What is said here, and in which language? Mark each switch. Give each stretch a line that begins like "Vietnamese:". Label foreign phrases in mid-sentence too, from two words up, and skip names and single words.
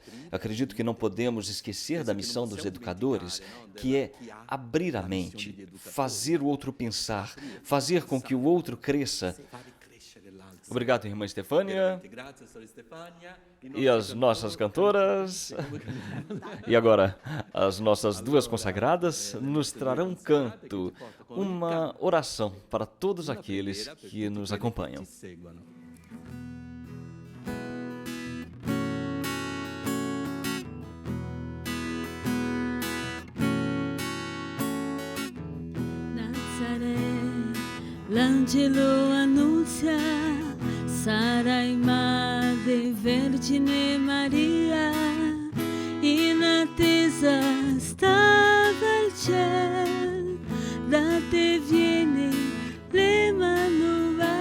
Portuguese: Acredito que não podemos esquecer da missão dos educadores, que é abrir a mente, fazer o outro pensar, fazer com que o outro cresça. Obrigado, irmã Estefânia. E as nossas cantoras. E agora, as nossas duas consagradas nos trarão um canto, uma oração para todos aqueles que nos acompanham.
Italian: L'angelo annuncia, sarai madre Vergine Maria, in attesa stava il ciel, da te viene l'Emanuel.